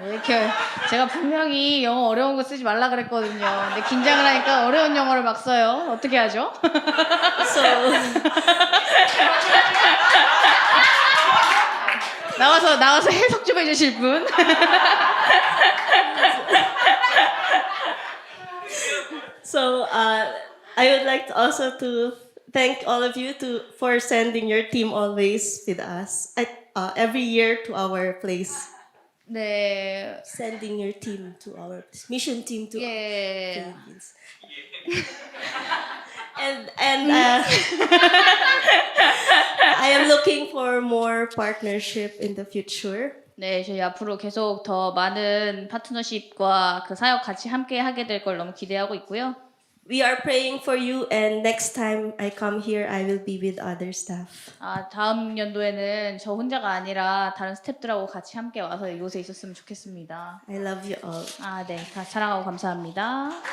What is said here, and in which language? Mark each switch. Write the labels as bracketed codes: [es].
[ko] 왜 이렇게 제가 분명히 영어 어려운 거 쓰지 말라 그랬거든요. 근데 긴장을 하니까 어려운 영어를 막 써요. 어떻게 하죠? [en] So [ko] 나와서 해석 좀 해주실 분. [en] So I would like to also to thank all of you for sending your team always with us every year to our place. [ko] 네, [en] Sending your team to our mission team to [ko] 예. [en] Philippines. and I am looking for more partnership in the future. [ko] 네, 저희 앞으로 계속 더 많은 파트너십과 그 사역 같이 함께 하게 될 걸 너무 기대하고 있고요. [en] We are praying for you, and next time I come here, I will be with other staff. [ko] 다음 연도에는 저 혼자가 아니라 다른 스태프들하고 같이 함께 와서 이곳에 있었으면 좋겠습니다. [en] I love you all. [ko] 네, 다 사랑하고 감사합니다.